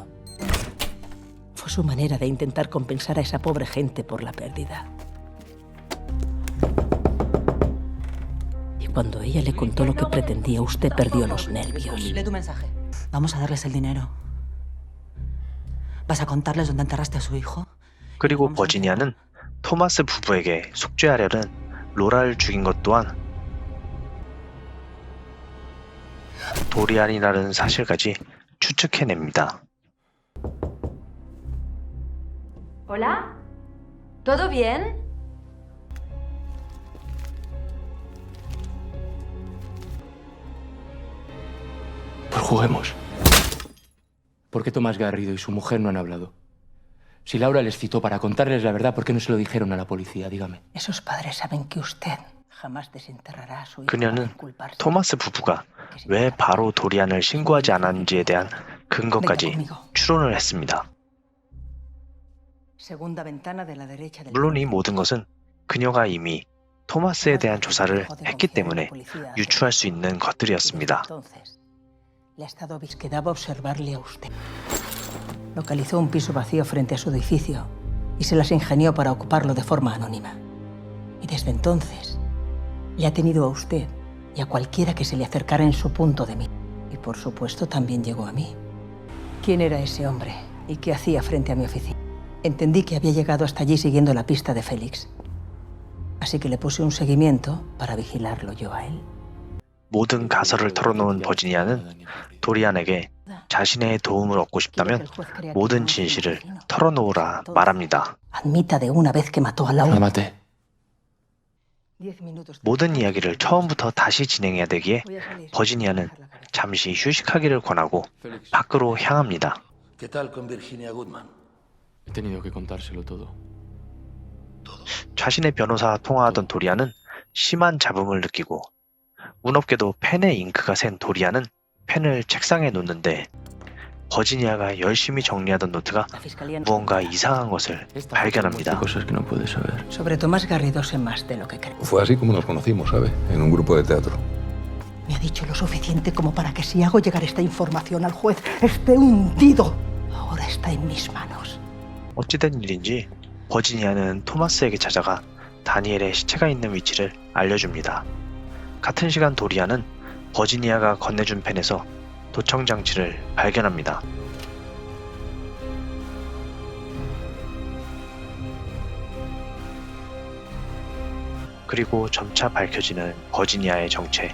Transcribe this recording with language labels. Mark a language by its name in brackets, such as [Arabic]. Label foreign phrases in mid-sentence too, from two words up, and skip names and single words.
[Spanish] Fue su manera de intentar compensar a esa pobre gente por la pérdida. Y cuando ella le contó lo que pretendía, usted perdió los nervios. Lee tu mensaje. Vamos a darles el dinero. ¿Vas a contarles dónde enterraste a su hijo? [Korean] 그리고 버지니아는 토마스 부부에게 속죄하려는 로라를 죽인 것 또한 도리안이라는 사실까지 추측해냅니다. [Spanish] ¿Hola? ¿Todo bien? Pues juguemos. ¿Por qué Tomás Garrido y su mujer no han hablado? Si Laura les citó para contarles la verdad, ¿por qué no se lo dijeron a la policía? Dígame. Esos padres saben que usted jamás desenterrará a su hijo. [Korean] 그녀는 토마스 부부가 왜 바로 도리안을 신고하지 않았는지에 대한 근거까지 추론을 했습니다. [Spanish] Segunda ventana de la derecha del [Korean] 물론 이 모든 것은 그녀가 이미 토마스에 대한 조사를 했기 때문에 유추할 수 있는 것들이었습니다. [Spanish] Le ha estado quedaba observarle a usted. Localizó un piso vacío frente a su edificio y se las ingenió para ocuparlo de forma anónima. Y desde entonces le ha tenido a usted y a cualquiera que se le acercara en su punto de mira. Y por supuesto también llegó a mí. ¿Quién era ese hombre y qué hacía frente a mi oficina? Entendí que había llegado hasta allí siguiendo la pista de Félix. Así que le puse un seguimiento para vigilarlo yo a él. [Korean] 모든 가설을 털어놓은 버지니아는 도리안에게 자신의 도움을 얻고 싶다면 모든 진실을 털어놓으라 말합니다. [Spanish] Admita de una vez que mató a Laura. La maté. [Korean] 모든 이야기를 처음부터 다시 진행해야 되기에 버지니아는 잠시 휴식하기를 권하고 밖으로 향합니다. [Spanish] ¿Qué tal con Virginia Goodman? He tenido que contárselo todo. [Korean] 자신의 변호사와 통화하던 도리안은 심한 잡음을 느끼고 운없게도 펜에 잉크가 샌 도리안은 펜을 책상에 놓는데 버지니아가 열심히 정리하던 노트가 무언가 이상한 것을 발견합니다. [Spanish] Sobre Tomás Garrido sé más de lo que creo. Fue así como nos conocimos, ¿sabe? En un grupo de teatro. Me ha dicho lo suficiente como para que si hago llegar esta información al juez esté hundido. Ahora está en mis manos. [Korean] 어찌된 일인지 버지니아는 토마스에게 찾아가 다니엘의 시체가 있는 위치를 알려줍니다. 같은 시간 도리안은 버지니아가 건네준 펜에서 도청 장치를 발견합니다. 그리고 점차 밝혀지는 버지니아의 정체.